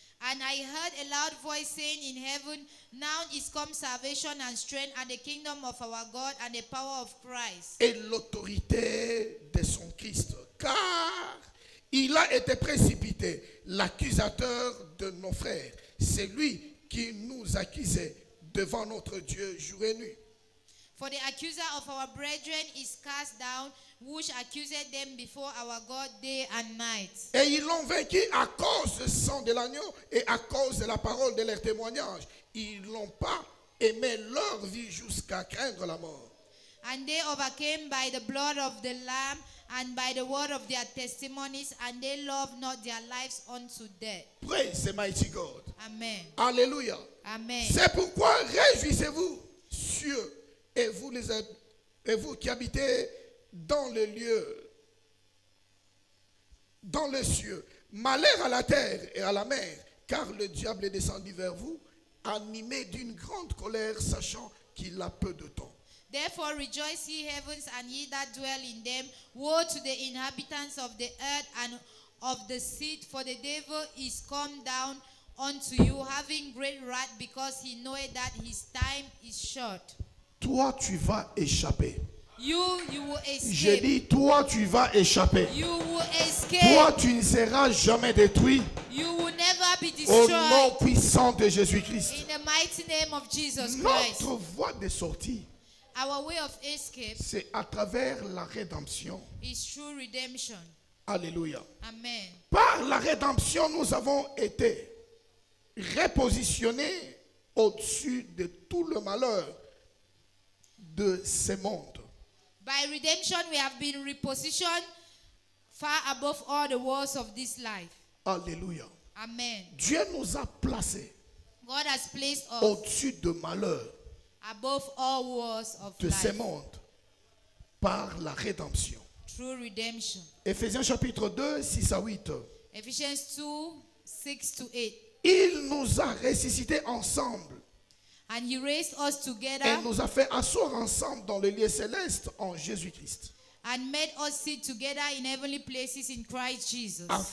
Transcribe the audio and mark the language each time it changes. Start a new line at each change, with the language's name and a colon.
English: And I heard a loud voice saying in heaven, now is come salvation and strength and the kingdom of our God and the power of Christ.
French: Et l'autorité de son Christ. Car il a été précipité, l'accusateur de nos frères. C'est lui qui nous accusait devant notre Dieu jour et nuit.
English: For the accuser of our brethren is cast down, which accused them before our God day and night.
French: Et ils l'ont vaincu à cause du sang de l'agneau et à cause de la parole de leur témoignage. Ils n'ont pas aimé leur vie jusqu'à craindre la mort.
English: And they overcame by the blood of the Lamb and by the word of their testimonies, and they loved not their lives unto death. Praise the mighty God. Amen.
French: Alléluia.
English: Amen.
French: C'est pourquoi réjouissez-vous, cieux, et vous qui habitez dans le lieu, dans les cieux. Malheur à la terre et à la mer, car le diable est descendu vers vous, animé d'une grande colère, sachant qu'il a peu de temps.
English: Therefore rejoice ye heavens and ye that dwell in them. Woe to the inhabitants of the earth and of the sea, for the devil is come down unto you, having great wrath, because he knoweth that his time is short.
French: Toi, tu vas échapper.
English: You will
French: J'ai
English: escape.
French: dit, toi, tu vas échapper.
English: You will escape.
French: Toi, tu ne seras jamais détruit.
English: You will never be
French: Au
English: destroyed.
French: nom puissant de Jésus-Christ.
English: In the mighty name of Jesus Christ.
French: Notre voie de sortie,
English: Our way of escape
French: c'est à travers la rédemption.
English: is through redemption.
French: Alléluia.
English: Amen.
French: Par la rédemption, nous avons été repositionnés au-dessus de tout le malheur de ce monde.
English: By redemption, we have been repositioned far above all the walls of this life.
French: Alléluia.
English: Amen.
French: Dieu nous a placés
English: God has placed us
French: au-dessus de malheur
English: above all walls of
French: de ce
English: life
French: monde par la rédemption.
English: through redemption.
French: Éphésiens chapitre 2, 6 à 8.
English: Ephesians 2, 6 to 8.
French: Il nous a ressuscités ensemble
English: And he raised us
French: et
English: together
French: nous a fait asseoir ensemble dans le lieu céleste en Jésus-Christ.
English: and made us sit together in heavenly places in Christ Jesus.